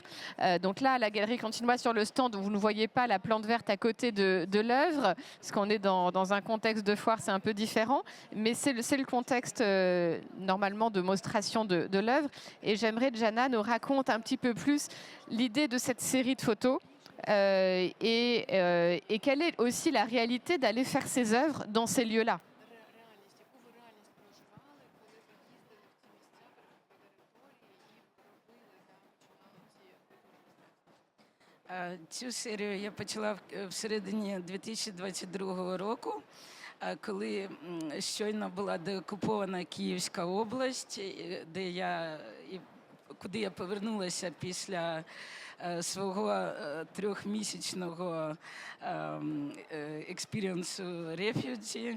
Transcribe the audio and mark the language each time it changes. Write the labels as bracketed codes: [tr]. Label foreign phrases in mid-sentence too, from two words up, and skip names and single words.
[fr] Donc là, à la Galerie Continua, sur le stand, vous ne voyez pas la plante verte à côté de l'œuvre, parce qu'on est dans un contexte de foire, c'est un peu différent. Mais c'est le contexte, normalement, de monstration de l'œuvre. Et j'aimerais que Jana nous raconte un petit peu plus l'idée de cette série de photos et quelle est aussi la réalité d'aller faire ses œuvres dans ces lieux-là. [uk] Цю серію я почала всередині 2022 року, коли щойно була деокупована Київська область, куди я повернулася після свого трьохмісячного [en] experience refugee.